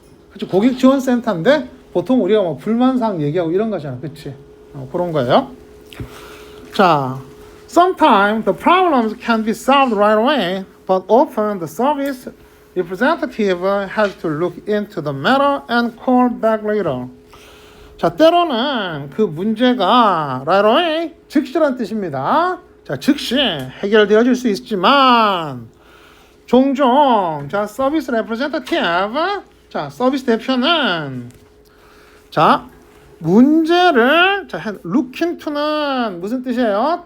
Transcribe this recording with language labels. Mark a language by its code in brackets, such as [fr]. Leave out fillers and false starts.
[ko] 그렇죠. 고객 지원 센터인데 보통 우리가 뭐 불만사항 얘기하고 이런 거잖아. 그렇지? 그런 거예요. [en] 자, sometimes the problems can be solved right away, but often the service representative has to look into the matter and call back later. [ko] 자, 때로는 그 문제가 [en] right away, [ko] 즉시란 뜻입니다. 자, 즉시 해결되어질 수 있지만 종종 자, 서비스 레프레젠터티브, 자, 서비스 대표는 자, 문제를 자, [en] look into [ko] 는 무슨 뜻이에요?